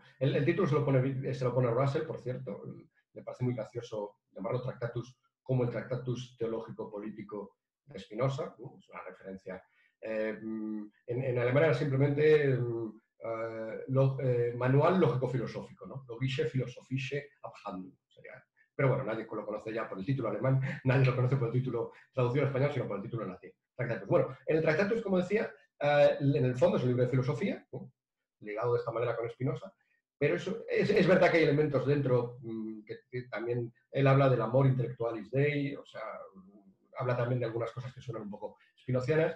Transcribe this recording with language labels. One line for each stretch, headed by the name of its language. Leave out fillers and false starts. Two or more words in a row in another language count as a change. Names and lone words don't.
Spanish: El título se lo pone Russell, por cierto. Me parece muy gracioso llamarlo Tractatus como el Tractatus teológico-político de Spinoza, ¿no? Es una referencia. En alemán era simplemente manual lógico-filosófico, ¿no?
German: Logische philosophische Abhandlung sería.
Spanish: Pero bueno, nadie lo conoce ya por el título alemán, nadie lo conoce por el título traducido al español, sino por el título en latín. Tractatus. Bueno, en el Tractatus, como decía, en el fondo es un libro de filosofía, ¿no? Ligado de esta manera con Spinoza, pero es verdad que hay elementos dentro que también él habla del
Latin: amor intelectualis dei,
Spanish: o sea, habla también de algunas cosas que suenan un poco spinozianas.